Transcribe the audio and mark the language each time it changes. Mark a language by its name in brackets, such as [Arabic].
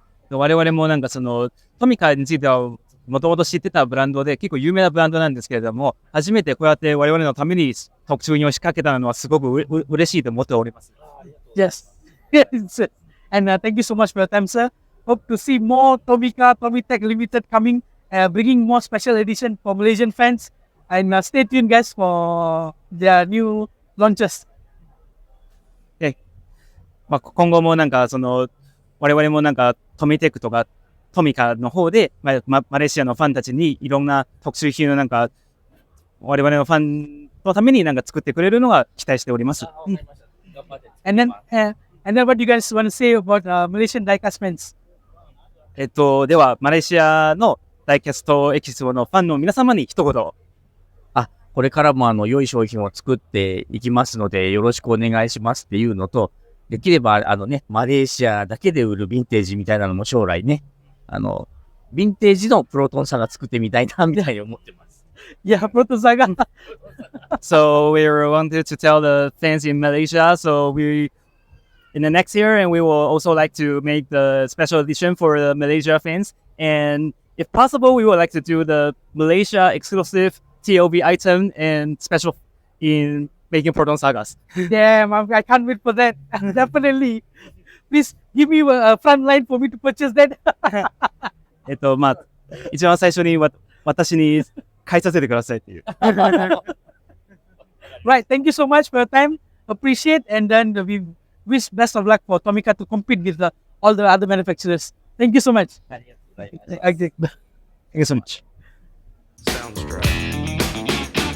[Japanese] 我々もそのトミカについてはもともと知ってたブランドで結構有名なブランドなんですけれども、初めてこうやって我々のために特注品を仕掛けたのはすごく嬉しいと思っております。 [English] Yes. And thank you so much for your time, sir. Hope to see more Tomica, Tommy Tech Limited coming, bringing more special edition for Malaysian fans. And stay tuned, guys, for their new launches. [Japanese] 今後もその我々もトミテックとかトミカの方で、マレーシアのファンたちにいろんな特殊品を我々のファンのために作ってくれるのが期待しております。 [English] And then what do you guys want to say about Malaysian Diecast fans? [Japanese] ではマレーシアのダイキャストエキスポのファンの皆様に一言。これからも良い商品を作っていきますのでよろしくお願いしますっていうのと、できればマレーシアだけで売るヴィンテージみたいなのも将来ね、ヴィンテージのプロトンサガ作ってみたいなみたいに思ってます。 [English] Yeah, Proton Saga. So we wanted to tell the fans in Malaysia, so we in the next year, and we will also like to make the special edition for the Malaysia fans. And if possible, we would like to do the Malaysia exclusive TOV item and special in making Proton Sagas. Damn, I can't wait for that. Definitely. Please give me a front line for me to purchase that. [Japanese] まあ、一番最初に私に買いさせてくださいっていう。 [English] Right. Thank you so much for your time. Appreciate, and then we wish best of luck for Tomica to compete with all the other manufacturers. Thank you so much. Okay. Thank you so much. Sounds right.